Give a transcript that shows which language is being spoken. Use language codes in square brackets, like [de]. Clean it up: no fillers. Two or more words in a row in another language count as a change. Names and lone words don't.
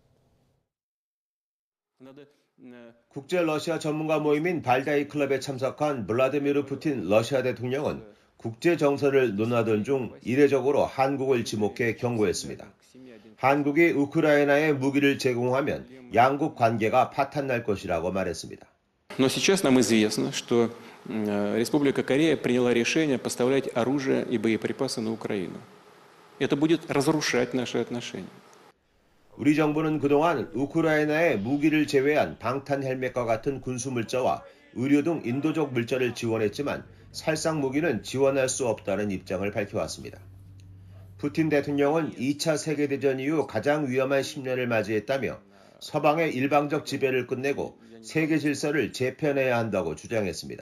[ko] 국제 러시아 전문가 모임인 발다이 클럽에 참석한 블라디미르 푸틴 러시아 대통령은 국제 정세를 논하던 중 이례적으로 한국을 지목해 경고했습니다. 한국이 우크라이나에 무기를 제공하면 양국 관계가 파탄날 것이라고 말했습니다. [ru] Но сейчас нам известно, что Республика Корея приняла решение поставлять оружие и боеприпасы на Украину. Это будет разрушать наши отношения. [ko] 우리 정부는 그동안 우크라이나에 무기를 제외한 방탄 헬멧과 같은 군수 물자와 의료 등 인도적 물자를 지원했지만 살상 무기는 지원할 수 없다는 입장을 밝혀왔습니다. 푸틴 대통령은 2차 세계대전 이후 가장 위험한 10년을 맞이했다며 서방의 일방적 지배를 끝내고 세계 질서를 재편해야 한다고 주장했습니다.